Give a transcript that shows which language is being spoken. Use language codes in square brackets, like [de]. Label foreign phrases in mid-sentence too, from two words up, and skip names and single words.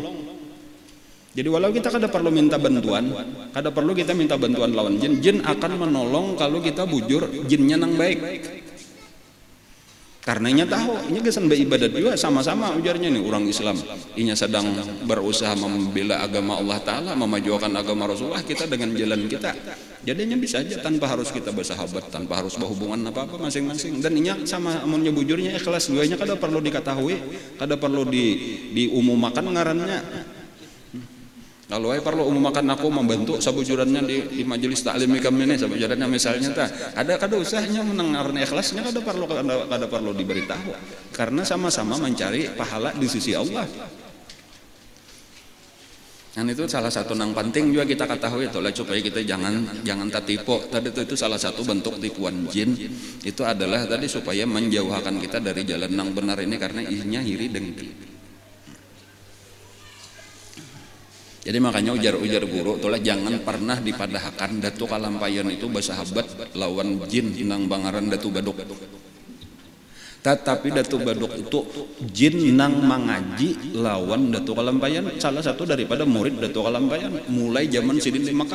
[bjn] Jadi walau kita kada perlu minta bantuan, kada perlu kita minta bantuan lawan jin, jin akan menolong kalau kita bujur jinnya nang baik. Karena inya tahu, inya gesan beribadat juga sama-sama ujarnya nih orang Islam. [id] Inya sedang berusaha membela agama Allah Ta'ala, memajukan agama Rasulullah kita dengan jalan kita. Jadinya bisa aja tanpa harus kita bersahabat, tanpa harus berhubungan apa-apa masing-masing. [bjn] Dan inya sama amunnya bujurnya ikhlas, duanya kada perlu diketahui, kada perlu diumumkan ngarannya. [id] Kalau saya perlu umumkan aku membantu sabujurannya di majelis taklim kami ini sabujurannya misalnya ada kada usahnya mendengarnya ikhlasnya kada perlu diberitahu karena sama-sama mencari pahala di sisi Allah. Dan itu salah satu yang penting juga kita ketahui itulah supaya kita jangan tertipu. Tadi itu salah satu bentuk tipuan jin itu adalah tadi supaya menjauhkan kita dari jalan yang benar ini karena isinya iri dengki. [bjn] Jadi makanya ujar guru itulah jangan pernah dipadahkan Datu Kalampayan itu bersahabat lawan jin nang bangaran Datu Baduk. [id] Tetapi Datu Baduk itu jin nang mengaji lawan Datu Kalampayan, salah satu daripada murid Datu Kalampayan mulai zaman Sidin di Makkah.